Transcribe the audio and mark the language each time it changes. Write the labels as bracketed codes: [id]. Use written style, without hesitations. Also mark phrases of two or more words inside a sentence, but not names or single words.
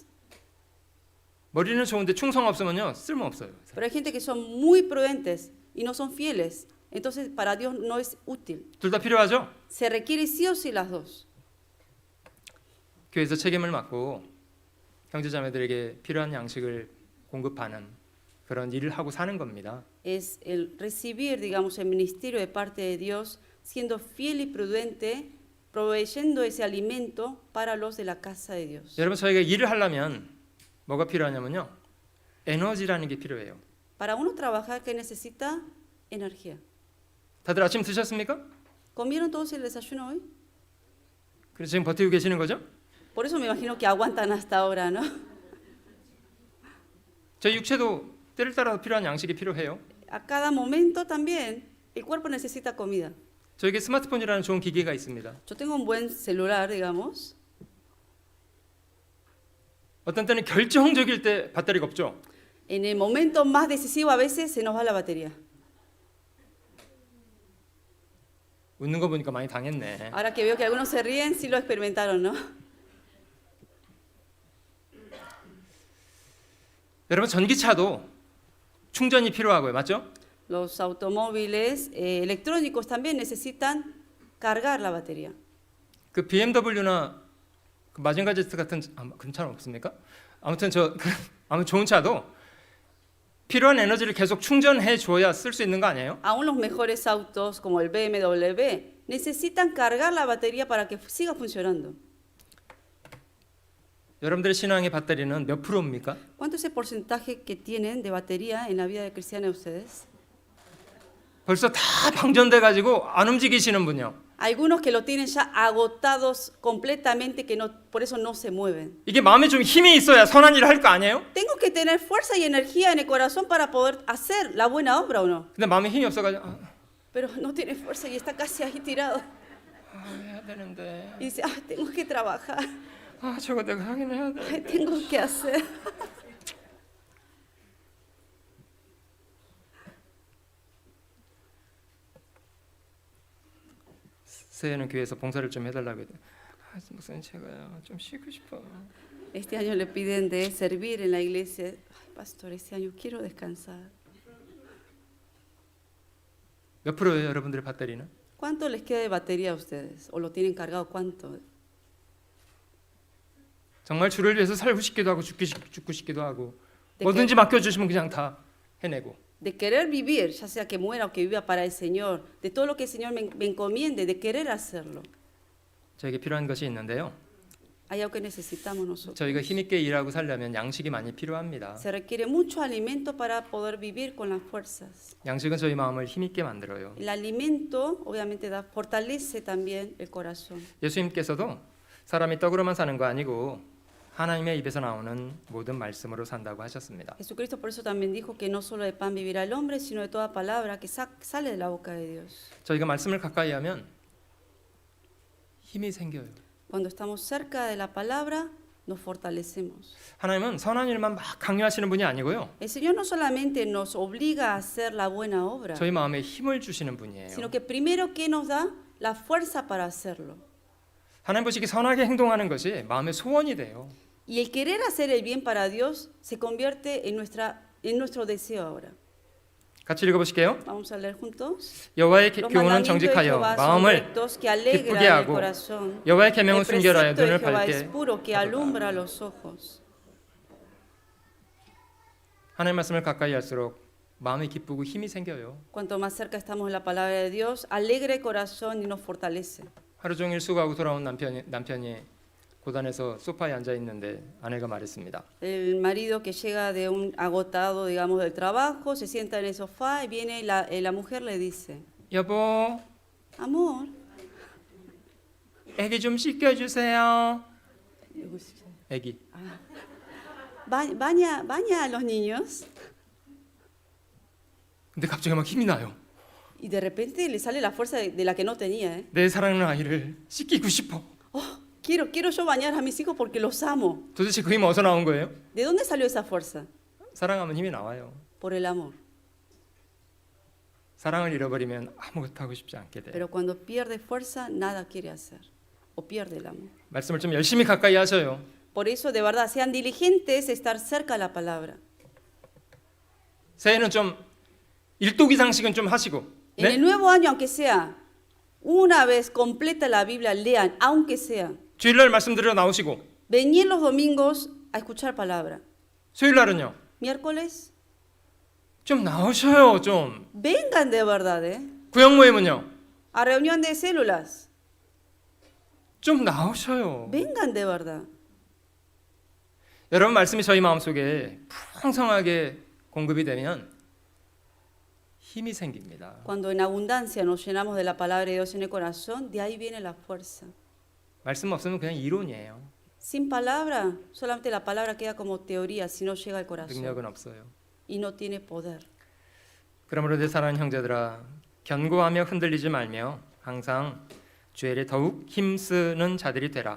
[ko] 머리는 좋은데 충성 없으면요 쓸모 없어요. [es] Pero hay gente que son muy prudentes y no son fieles. Entonces, para Dios no es útil. [ko] 둘 다 필요하죠. [es] Se requiere sí o sí las dos. [ko] 교회에서 책임을 맡고 형제자매들에게 필요한 양식을 공급하는 그런 일을 하고 사는 겁니다. [es] Es el recibir, digamos, el ministerio de parte de Dios, siendo fiel y prudente, proveyendo ese alimento para los de la casa de Dios. [ko] 여러분, 저희가 일을 하려면 뭐가 필요하냐면요, 에너지라는 게 필요해요. [es] Para uno trabajar, ¿qué necesita? Energía. [ko] 다들 아침 드셨습니까? [es] ¿Comieron todos el desayuno hoy? [ko] 그래서 지금 버티고 계시는 거죠? [es] Por eso me imagino que aguantan hasta ahora, ¿no? [ko] 저희 육체도 때를 따라 필요한 양식이 필요해요. [es] A cada momento también el cuerpo necesita comida. [ko] 저에게 스마트폰이라는 좋은 기계가 있습니다. [es] Yo tengo un buen celular, digamos. [ko] 어떤 때는 결정적일 때 배터리가 없죠. [es] En el momento más decisivo a veces se nos va la batería. [ko] 웃는 거 보니까 많이 당했네. [es] Ahora que veo que algunos se ríen, sí lo experimentaron, ¿no? [ko] 여러분, 전기차도 충전이 필요하고요, 맞죠? [es] Los automóviles electrónicos también necesitan cargar la batería. [ko] 그 BMW나 그 마징가 제트 같은 그런 차는 없습니까? 아무튼 아무 좋은 차도 필요한 에너지를 계속 충전해 줘야 쓸 수 있는 거 아니에요? [es] Aún los mejores autos, como el BMW, necesitan cargar la batería para que siga funcionando. [ko] 여러분들의 신앙의 배터리는 몇 프로입니까? [es] ¿Cuánto es el porcentaje que tienen de batería en la vida de cristiana de ustedes? [ko] 벌써 다 방전돼 가지고 안 움직이시는 분요. [es] Algunos que lo tienen ya agotados completamente, que no, por eso no se mueven. [ko] 이게 마음에 좀 힘이 있어야 선한 일을 할 거 아니에요? [es] Tengo que tener fuerza y energía en el corazón para poder hacer la buena obra, ¿o no? [ko] 근데 마음에 힘이 없어가지고 [es] Pero no tiene fuerza y está casi ahí tirado. [ko] 해야 되는데 [es] Y dice, ay, tengo que trabajar, [ko] 저거 내가 하긴 해야 돼. [es] ay, tengo que hacer. [ko] 새해는 교회에서 봉사를 좀 해달라고 해도 목사님 제가요 좀 쉬고 싶어. [es] Este año le piden de servir en la iglesia. Ay, pastor, este año quiero descansar. [ko] 몇 프로예요, 여러분들의 배터리는? [es] ¿Cuánto les queda de batería a ustedes? ¿O lo tienen cargado? ¿Cuánto? [ko] 정말 주를 위해서 살고 싶기도 하고 죽고 싶기도 하고 네, 뭐든지 맡겨주시면 그냥 다 해내고. [es] De querer vivir, ya sea que muera o que viva para el Señor, de todo lo que el Señor me encomiende, de querer hacerlo. [ko] 저에게 필요한 것이 있는데요. [es] Hay algo que necesitamos nosotros. [ko] 저희가 힘있게 일하고 살려면 양식이 많이 필요합니다. [es] Se requiere mucho alimento para poder vivir con las fuerzas. [ko] 양식은 저희 마음을 힘있게 만들어요. [es] El alimento, obviamente, fortalece también el corazón. [ko] 예수님께서도 사람이 떡으로만 사는 거 아니고 하나님의 입에서 나오는 모든 말씀으로 산다고 하셨습니다. [es] Jesucristo por eso también dijo que no solo de pan vivirá el hombre, sino de toda palabra que sale de la boca de Dios. [ko] 저희가 말씀을 가까이 하면 힘이 생겨요. [es] Cuando estamos cerca de la palabra, nos fortalecemos. [ko] 하나님은 선한 일만 막 강요하시는 분이 아니고요. [es] El Señor no solamente nos obliga a hacer la buena obra, [ko] 저희 마음에 힘을 주시는 분이에요. [es] sino que primero que nos da la fuerza para hacerlo. [ko] 하나님 보시기 선하게 행동하는 것이 마음의 소원이 돼요. [es] Y el querer hacer el bien para Dios se convierte en nuestro deseo ahora. [ko] 같이 읽어보실게요. [es] Vamos a leer juntos. [ko] 여호와의 [es] Los [ko] 교훈은 [es] mandamientos de [ko] 정직하여 [es] Jehová son [ko] 마음을 [es] rectos, que alegran [ko] 기쁘게 [es] el [ko] 하고 [es] corazón. [ko] 여호와의 계명은 [es] El [ko] 순결하여 [es] precepto de [ko] 눈을 [es] Jehová es [ko] 밝게 [es] puro, que [ko] 하도다. [es] alumbra los ojos. [ko] 하나님 말씀을 가까이 할수록 마음이 기쁘고 힘이 생겨요. [es] Cuanto más cerca estamos de la palabra de Dios, alegra el corazón y nos fortalece. [ko] 하루 종일 수고하고 돌아온 남편이 고단해서 소파에 앉아 있는데 아내가 말했습니다. [es] El marido que llega de un agotado, digamos, del trabajo, se sienta en el sofá y viene la mujer le dice, [ko] 여보, [es] amor, [ko] 애기 좀 씻겨주세요. 애기. [es] baña a los niños. [ko] 근데 갑자기 막 힘이 나요. [es] Y de repente le sale la fuerza de la que no tenía. [ko] 내 사랑하는 아이를 씻기고 싶어. [es] Quiero yo bañar a mis hijos porque los amo. [ko] 도대체 그 힘은 어디서 나온 거예요? [es] ¿De dónde salió esa fuerza? [ko] 사랑하면 힘이 나와요. [es] Por el amor. [ko] 사랑을 잃어버리면 아무것도 하고 싶지 않게 돼요. [es] Pero cuando pierde fuerza, nada quiere hacer. O pierde el amor. [ko] 말씀을 좀 열심히 가까이 하셔요. [es] Por eso, de verdad, sean diligentes estar cerca de la palabra. [ko] 새해는 좀 일독 이상씩은 좀 하시고. [es] En el nuevo año, aunque sea una vez completa la Biblia, lean, aunque sea. [ko] 주일날 말씀 들으러 나오시고. [es] Venid los domingos a escuchar palabra. [ko] 수요일 날은요. [es] Miércoles, [ko] 좀 나오셔요. 좀. [es] vengan de verdad, [ko] 구역 모임은요. [es] a reunión de células. [ko] 좀 나오셔요. [es] Vengan de verdad. [ko] 여러분 말씀이 저희 마음속에 풍성하게 공급이 되면 힘이 생깁니다. [es] Cuando en abundancia nos llenamos de la palabra de Dios en el corazón, de ahí viene la fuerza. [ko] 말씀 없으면 그냥 이론이에요. [es] Sin palabra, solamente la palabra queda como teoría si no llega al corazón [ko] 능력은 없어요. [es] y no tiene poder. [ko] 그러므로 내 사랑하는 형제들아, 견고하며 흔들리지 말며 항상 주의 일에 더욱 힘쓰는 자들이 되라.